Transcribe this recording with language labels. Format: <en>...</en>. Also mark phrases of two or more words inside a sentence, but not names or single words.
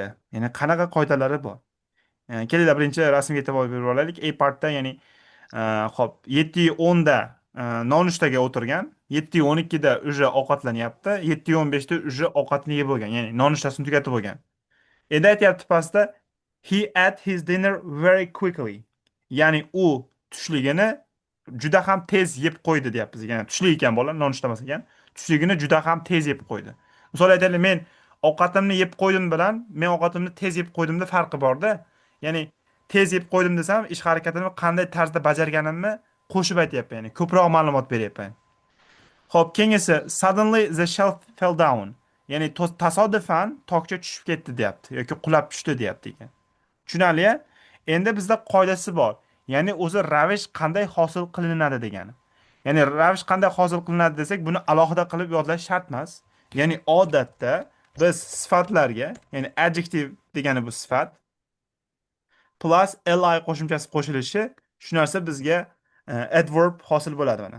<uz>Ya'ni qanaqa qoidalari bor? Kelinglar birinchi rasmga e'tibor berib olaylik. A partda, ya'ni ho'p, 7:10da nonushtaga o'tirgan, 7:12da уже ovqatlanyapti, 7:15da уже ovqatni yeb bo'lgan, ya'ni nonushtasini tugatib bo'lgan. Endi aytyapti pastda,</uz> <en>he ate his dinner very quickly.</en> <uz>Ya'ni u tushligini juda ham tez yeb qo'ydi deyapmiz. Ya'ni tushlik ekan bola, nonushta emas ekan. Tushligini juda ham tez yeb qo'ydi. Misol aytaylik, men ovqatimni yeb qo'ydim bilan men ovqatimni tez yeb qo'ydimda farqi borda. Ya'ni tez yeb qo'ydim desam, ish harakatini qanday tarzda bajarganimni qo'shib aytyapman, ya'ni ko'proq ma'lumot beryapman. Xo'p, keyingisi</uz> <en>suddenly the shelf fell down.</en> <uz>Ya'ni tasodifan tokcha tushib ketdi deyapti yoki qulab tushdi deyapti ekan. Tushunarli? Endi bizda qoidasi bor. Ya'ni o'zi ravish qanday hosil qilinadi degani. Ya'ni ravish qanday hosil qilinadi desak, buni alohida qilib yodlash shart emas. Ya'ni odatda biz sifatlarga, ya'ni adjective degani bu sifat plus li qo'shimchasi qo'shilishi, shu narsa bizga adverb hosil bo'ladi mana.</uz>